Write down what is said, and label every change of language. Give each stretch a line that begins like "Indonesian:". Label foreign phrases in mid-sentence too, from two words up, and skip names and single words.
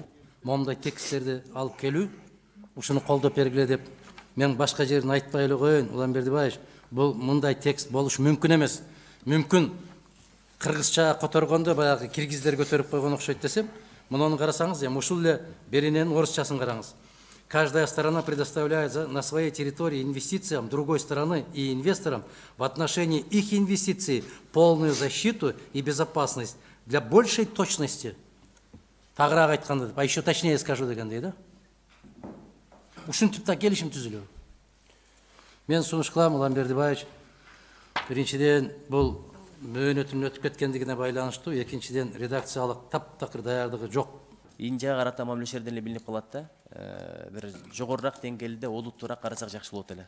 Kyrgyz: Момундай тексттерди алып келүү, ушуну колдоп бергиле деп мен башка жерин айтпай эле коеюн, Улан Бердибаевич, бул мындай текст болуш мүмкүн эмес. Мүмкүн кыргызча которгондо баягы киргиздер көтөрүп койгон окшойт десем, муну карасаңыз, ушул эле берененин орусчасын караңыз.
Russian: Каждая сторона предоставляет на своей территории инвестициям другой стороны и инвесторам в отношении их инвестиций полную защиту и безопасность для большей точности.
Kyrgyz: Тагыраак айтканда,
Russian: а еще точнее скажу
Kyrgyz: дегендей, да? Ушинтип да келишим түзүлөбү. Мен сунуш кылам, Улан Бердибаевич, биринчиден бул мөөнөтүнүн өтүп кеткендигине байланыштуу, экинчиден редакциялык таптакыр даярдыгы жок. Индияга карата мамиле жерден эле билинип калат да. Бир жогорураак деңгээлде олуттуураак карасак жакшы болот эле.